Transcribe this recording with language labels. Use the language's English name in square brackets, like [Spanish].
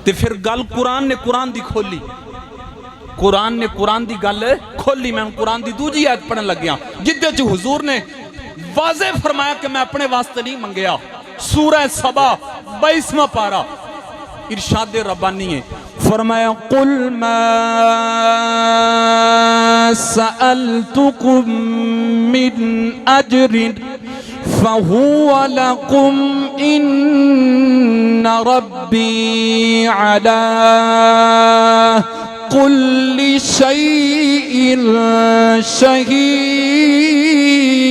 [Punjabi] تے پھر گل قرآن نے قرآن دی کھولی، قرآن نے قرآن دی گل کھولی. میں قرآن دی دوجی آیت پڑھن لگ گیا جدے چ حضور نے واضح فرمایا کہ میں اپنے واسطے نہیں منگیا. سورہ سبا 22واں پارہ ارشاد ربانی ہے، فرمایا [Arabic] قل ما سألتكم من أجر فهو لكم إن ربي على كل شيء شهيد.